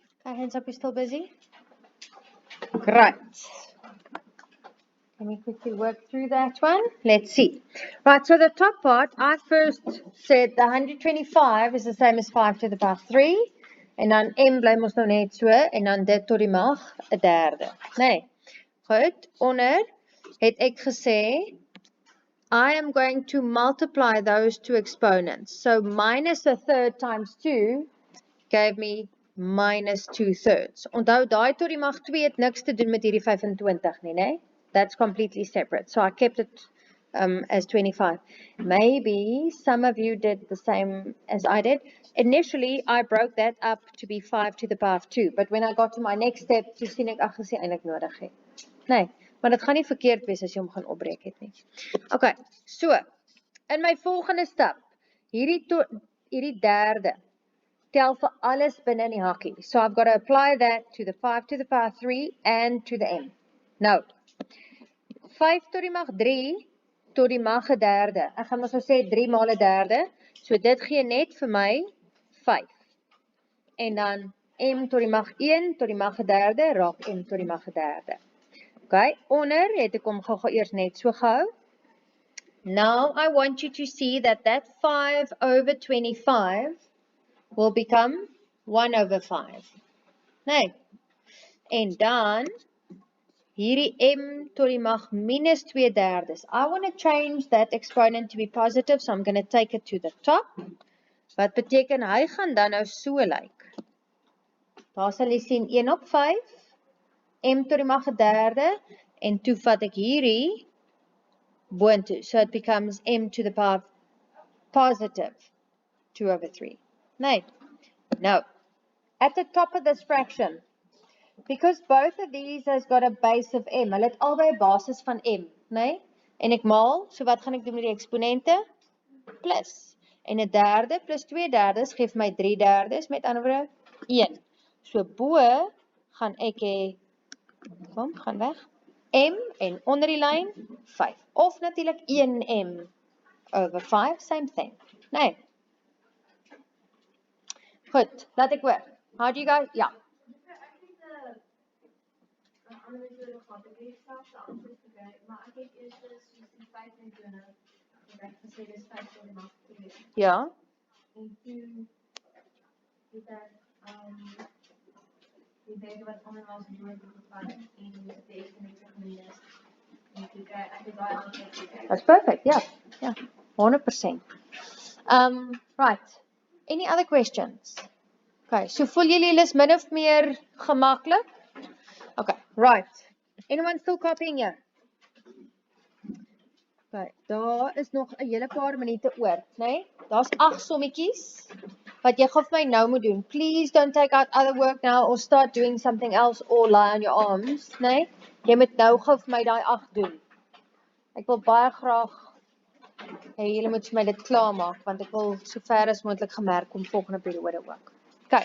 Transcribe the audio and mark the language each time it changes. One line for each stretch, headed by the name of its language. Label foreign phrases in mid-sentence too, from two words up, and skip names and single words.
English: My hands up, you still busy? Right. Let me quickly work through that one. Let's see. Right, so the top part, I first said the 125 is the same as 5 to the power 3.
Afrikaans: En dan m bly mos nou net so, en dan dit tot die mag 'n derde. Nee. Goed, onder het ek gesê,
English: I am going to multiply those two exponents. So minus a third times 2 gave me minus 2/3.
Afrikaans: Onthou, daai tot die mag 2 het niks te doen met hierdie 25 nie, né?
English: That's completely separate. So I kept it as 25. Maybe some of you did the same as I did. Initially, I broke that up to be 5 to the power of 2. But when I got to my next step,
Afrikaans: toe sien ek, ag, dis nie eintlik nodig nie. Nee, maar dit gaan nie verkeerd wees as jy hom gaan opbreek het nie.
English: Okay, so,
Afrikaans: in my volgende stap, hierdie derde, tel vir alles binne in die hakkie.
English: So I've got to apply that to the 5 to the power 3 and to the m.
Afrikaans: Nou, 5 tot die mag 3 tot die mag 'n derde. Ek gaan mos nou sê 3 maal 'n derde. So dit gee net vir my 5. En dan m tot die mag 1 tot die mag 'n derde raak m tot die mag 'n derde. Okay, onder het ek hom gou eers net so gehou.
English: Now I want you to see that 5 over 25 will become 1 over 5.
Afrikaans: Nee. En dan, hierdie m tot die mag minus 2/3.
English: I want to change that exponent to be positive, so I'm going to take it to the top.
Afrikaans: Wat beteken, hy gaan dan nou so lyk. Daar sal jy sien 1 op 5, m tot die mag 'n derde, en toe vat ek hierdie boontoe.
English: So it becomes m to the power positive 2 over 3. Nee. Now, at the top of this fraction, because both of these has got a base of m,
Afrikaans: hulle het albei 'n basis van m, nee? En ek maal, so wat gaan ek doen met die eksponente? Plus. En 'n derde plus 2/3 gee vir my 3/3, met ander woorde 1. So bo gaan ek hê, kom, gaan weg, m en onder die lyn 5. Of natuurlik 1m over 5,
English: same thing.
Afrikaans: Nee. Goed, laat ek hoor.
English: How do you guys,
Afrikaans: ja. Ja. En toe het ek die derde wat onder was dood gevat en die eksponent geminus. En toe kry ek daai antwoord.
English: That's perfect, yeah. Yeah. 100%. Right. Any other questions? Okay, so
Afrikaans: voel julle is min of meer gemaklik?
English: Okay, right. Anyone still copying here?
Afrikaans: Okay, daar is nog 'n hele paar minute oor, né? Daar's 8 sommetjies wat jy gou vir my nou moet doen.
English: Please don't take out other work now or start doing something else or lie on your arms,
Afrikaans: né? Jy moet nou gou vir my daai 8 doen. Ek wil baie graag hê julle moet vir my dit klaar maak want ek wil so ver as moontlik gemerk kom volgende periode ook.
English: Okay.